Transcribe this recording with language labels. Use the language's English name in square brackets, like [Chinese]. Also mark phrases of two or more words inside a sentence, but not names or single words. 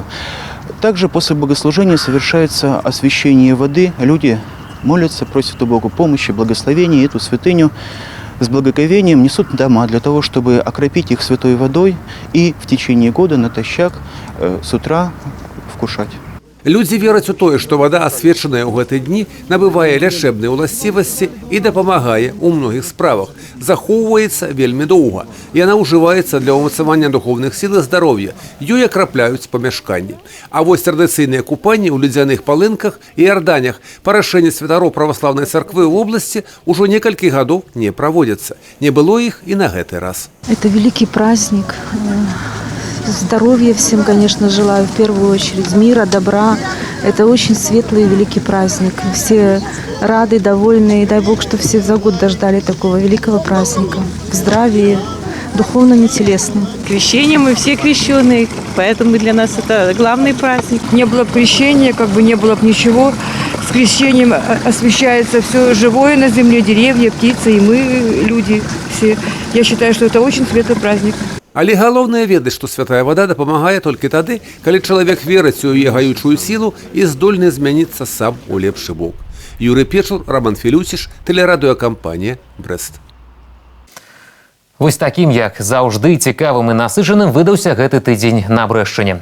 [Russian] Также после богослужения совершается освящение воды. Люди молятся, просят у Бога помощи, благословения, и эту святыню с благоговением несут дома для того, чтобы окропить их святой водой и в течение года натощак с утра вкушать. [Belarusian] Людзі вераць у тое, што вада, асвечаная ў гэты дні, набывае лячэбныя ўласцівасці і дапамагае ў многіх справах. Захоўваецца вельмі доўга. Яна ўжываецца для ўмацавання духоўных сіл і здароўя. Ёй акрапляюць памяшканні. А вось традыцыйныя купанні ў ледзяных палынках і арданях па рашэнні святароў праваслаўнай царквы ў обласці ўжо некалькі гадоў не праводзяцца. Не было іх і на гэты раз. [Russian] Это великий праздник. Здоровья всем, конечно, желаю, в первую очередь, мира, добра. Это очень светлый и великий праздник. Все рады, довольны, и дай Бог, что все за год дождали такого великого праздника. В здравии, духовном и телесном. Крещение, мы все крещенные, поэтому для нас это главный праздник. Не было бы крещения, как бы не было бы ничего. С крещением освящается все живое на земле, деревья, птицы, и мы, люди все. Я считаю, что это очень светлый праздник. [Belarusian] Але галоўнае ведаць, што святая вада дапамагае толькі тады, калі чалавек верыць у яе гаючую сілу і здольны змяніцца сам у лепшы бок. Юрый Печур, Роман Філюсіш, тэлерадыёкампанія «Брэст». Вось такім, як заўжды, цікавым і насычаным выдаўся гэты тыдзень на Брэшчыне.